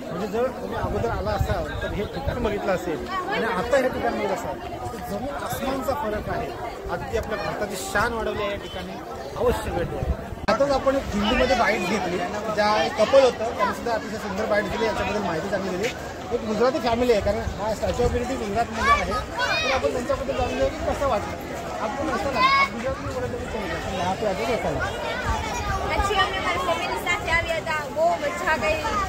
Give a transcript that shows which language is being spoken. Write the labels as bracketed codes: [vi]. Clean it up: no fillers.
[mr] म्हणजे जर तुम्ही अगोदर आला असाल तर हे ठिकाण बघितलं असेल आणि आता हे ठिकाण बघितलं असाल तर जमीन आसमानचा फरक आहे. अगदी आपल्या भारताची शान वाढवली आहे या ठिकाणी, अवश्य भेट द्या. आताच आपण एक हिंदीमध्ये बाईट घेतली, ज्या एक कपल होतं त्यांनी सुद्धा अतिशय सुंदर बाईट दिली, याच्याबद्दल माहिती चांगली दिली. एक गुजराती फॅमिली आहे, कारण हा स्टॅच्यू ऑफ युनिटी गुजरातमध्ये आहे. तर आपण त्यांच्याबद्दल जाणून घेऊ की कसं वाटलं. आपण असं ना [hi] आप गुजरात में बोला तो यहाँ पे आगे कैसा लगा? अच्छी, हमने हमारी फैमिली साथ [gu] આવ્યા હતા, બહુ મજા ગઈ.